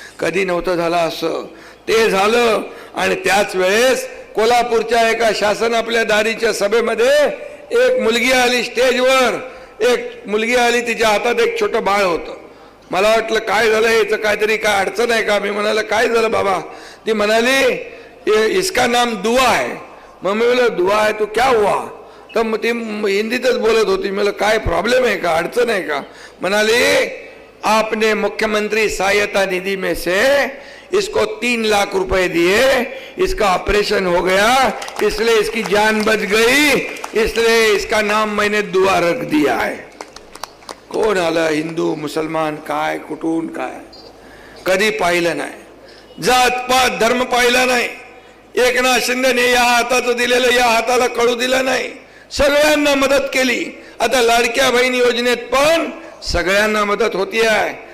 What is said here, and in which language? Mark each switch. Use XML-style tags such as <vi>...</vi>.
<mr>कधी नव्हतं झालं असं, ते झालं. आणि त्याच वेळेस कोल्हापूरच्या एका शासन आपल्या दारीच्या सभेमध्ये एक मुलगी आली स्टेजवर. एक मुलगी आली, तिच्या हातात एक छोटं बाळ होतं. मला वाटलं काय झालं, याचं काहीतरी काय अडचण आहे का? मी म्हणाला काय झालं बाबा? ती म्हणाली</mr> <hi>इसका नाम दुआ है.</hi> <mr>मग मी बोला</mr> <hi>दुआ है तो क्या हुआ?</hi> <mr>तर मग ती हिंदीतच बोलत होती. मला काय प्रॉब्लेम आहे का, अडचण आहे का? म्हणाली</mr> <hi>आपने मुख्यमंत्री सहायता निधि में से इसको 3 लाख रुपए दिए, इसका ऑपरेशन हो गया, इसलिए इसकी जान बच गई, इसलिए इसका नाम मैंने दुआ रख दिया है.</hi> <mr>कोण आलं? हिंदू मुसलमान काय कुठून काय कधी पाहिलं नाही. जात पात धर्म पाहिला नाही. एकनाथ शिंदेने या हाताचं दिलेलं या हाताला कळू दिलं नाही. सगळ्यांना मदत केली. आता लाडक्या बहीण योजनेत पण सगळ्यांना मदत होती आहे.</mr>